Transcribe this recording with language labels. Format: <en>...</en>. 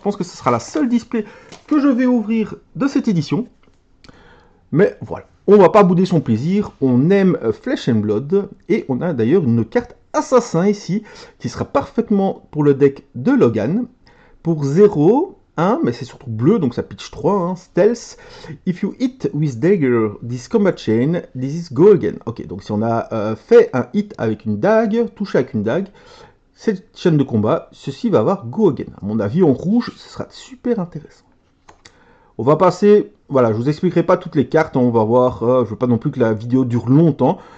<fr>Je pense que ce sera la seule display que je vais ouvrir de cette édition. Mais voilà, on va pas bouder son plaisir. On aime Flesh and Blood, et on a d'ailleurs une carte Assassin ici, qui sera parfaitement pour le deck de Logan. Pour 0... 1, mais c'est surtout bleu, donc ça pitch 3, hein.</fr> <en>Stealth. If you hit with dagger this combat chain, this is go again.</en> <fr>Ok, donc si on a fait un hit avec une dague, touché avec une dague, cette chaîne de combat, ceci va avoir go again. À mon avis, en rouge, ce sera super intéressant. On va passer, voilà, je vous expliquerai pas toutes les cartes, hein, on va voir, je veux pas non plus que la vidéo dure longtemps.</fr>